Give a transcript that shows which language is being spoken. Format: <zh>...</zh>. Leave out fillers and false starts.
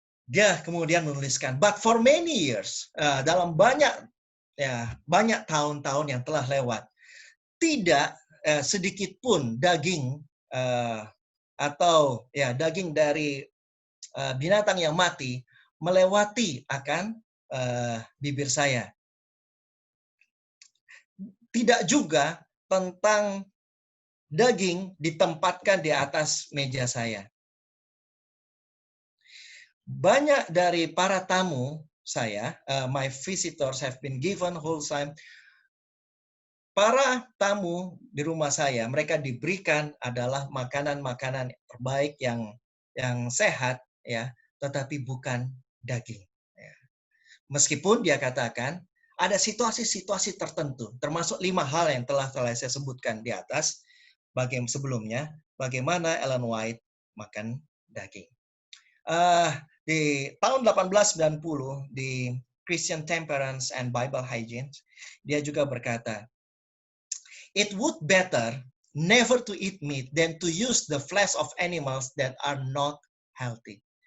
<id>Dia kemudian menuliskan,</id> <en>but for many years,</en> <id>dalam banyak tahun-tahun yang telah lewat, tidak sedikit pun daging atau daging dari binatang yang mati melewati akan bibir saya. Tidak juga tentang daging ditempatkan di atas meja saya. Banyak dari para tamu saya,</id> <en>my visitors have been given wholesome.</en> <id>Para tamu di rumah saya, mereka diberikan adalah makanan-makanan terbaik yang sehat, ya, tetapi bukan daging. Ya. Meskipun dia katakan ada situasi-situasi tertentu, termasuk 5 hal yang telah saya sebutkan di atas, sebelumnya, bagaimana Ellen White makan daging. Di tahun 1890 di</id> <en>Christian Temperance and Bible Hygiene,</en> <id>dia juga berkata,</id> <en>"It would better never to eat meat than to use the flesh of animals that are not healthy."</en>